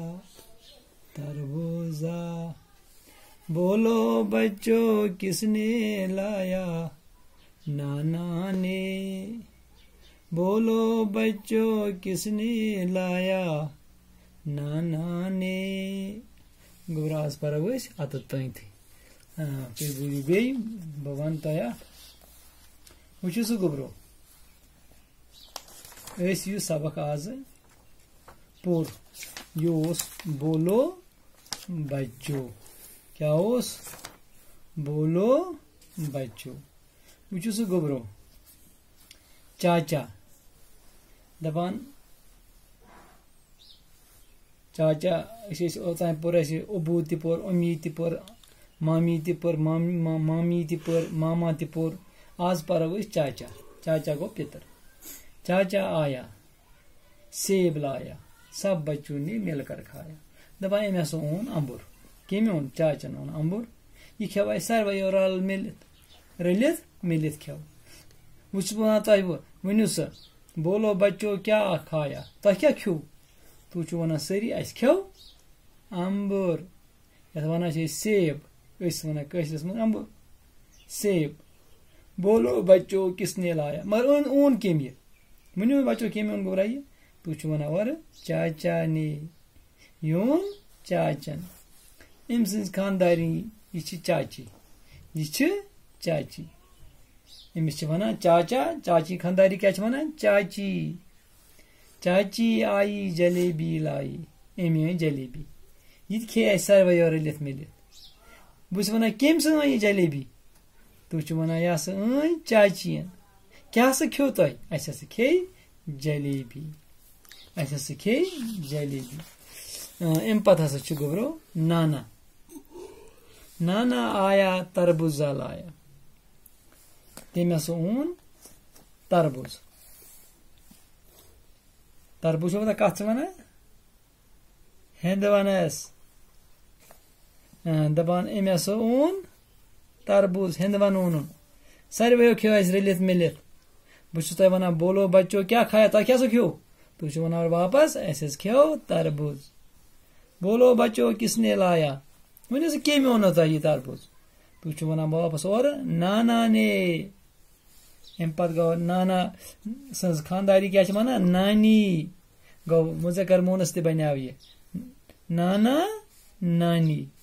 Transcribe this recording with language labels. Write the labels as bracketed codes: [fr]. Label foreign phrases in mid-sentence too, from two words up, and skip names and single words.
[ur] تربوزہ. بولو بچوں کس نے لایا؟ نانا نے. بولو بچوں کس نے لایا؟ نانا نے. گوراز پر عتت تھی. [ks] پھر بولیو بیٚیہِ بہٕ وَنہٕ تۄہہِ اکھ. وٕچھِو سُہ گوٚبرو، أسۍ یُس سبق آز پوٚر یہِ اوس [ur] بولو بچو. [ks] کیٛاہ اوس؟ [ur] بولو بچو. [ks] وٕچھِو سُہ گوٚبرو، چاچا دپان چاچا. أسۍ ٲسۍ اوٚتام پوٚر اَسہِ ابوٗ تہِ پوٚر، امی تہِ پوٚر، مامی تہِ پوٚر، مامی تہِ پوٚر، ماما تہِ پوٚر. آز پرو أسۍ چاچا. چاچا گوٚو پِتٕر. [ur] چاچا آیا سیب لایا، سب بچوں نے مل کر کھایا. [ks] دپان أمۍ ہسا اوٚن امبُر. کٔمۍ اوٚن؟ چاچن اوٚن امبُر. یہِ کھٮ۪و اَسہِ سارویو رٔلِتھ مِلِتھ کھٮ۪و. وۄنۍ چھُس بہٕ وَنان تۄہہِ ؤنِو سا، [ur] بولو بچو [ks] کیٛاہ کھایا؟ تۄہہِ کیٛاہ کھیوٚو؟ تُہۍ چھِو وَنان سٲری اَسہِ کھیوٚو امبُر، یَتھ وَنان چھِ أسۍ سیب. أسۍ وَنان کٲشرِس منٛز امبُر، سیب. [ur] بولو بچو کس نے لایا. [ks] مگر اوٚن کٔمۍ یہِ؟ ؤنِو بچو کٔمۍ اوٚن گوٚبرا یہِ؟ تُہۍ چھِو وَنان اورٕ چاچا نے. یہِ اوٚن چاچن. أمۍ سٕنٛز خاندارنی یہِ چھِ چاچی. یہِ چھِ چاچی. أمِس چھِ وَنان چاچا. چاچی خانداری کیٛاہ چھِ وَنان؟ چاچی. [ur] چاچی آیی جلیبی لائی، [ks] أمۍ أنۍ جلیبی. یہِ تہِ کھیٚیہِ اَسہِ سارویو رٔلِتھ مِلِتھ. بہٕ چھُس وَنان کٔمۍ سۭتۍ أنۍ یہِ جلیبی؟ تُہۍ چھِو وَنان یہِ ہسا أنۍ چاچِین. کیٛاہ ہسا کھیوٚو تۄہہِ؟ اَسہِ ہسا کھیٚیہِ جلیبی. اَسہِ ہسا کھے جلیبی. اَمہِ پتہٕ ہسا چھُ گوٚبرو نانا. [ur] نانا آیا تربوزا لایا. [ks] تٔمۍ ہسا اوٚن تربوز. تربوز چھُ کتھ ژٕ ونان؟ ہیٚنٛدٕ ونس. دپان أمۍ ہسا اوٚن تربوز. ہیٚنٛدوَن اوٚنُن. ساروِیو کھیٚو اَسہِ رٔلِتھ مِلِتھ. بہٕ چھُس تۄہہِ ونان [ur] بولو بچو [ks] کیٛاہ کھایا؟ تۄہہِ کیٛاہ سا کھیٚو؟ تُہۍ چھِو ونان واپس اَسہِ حظ کھیٚو تربوز. [ur] بولو بچو کس نے لایا؟ [ks] ؤنِو سا کٔمۍ اوٚنو تۄہہِ یہِ تربوز؟ تُہۍ چھِو ونان واپس اورٕ نانا نے. اَمہِ پتہٕ گوٚو نانا سٕنٛز خانداری کیٛاہ چھِ ونان؟ نانی. گوٚو مُذکر مونس تہِ بنیٛاو یہِ نانا نانی.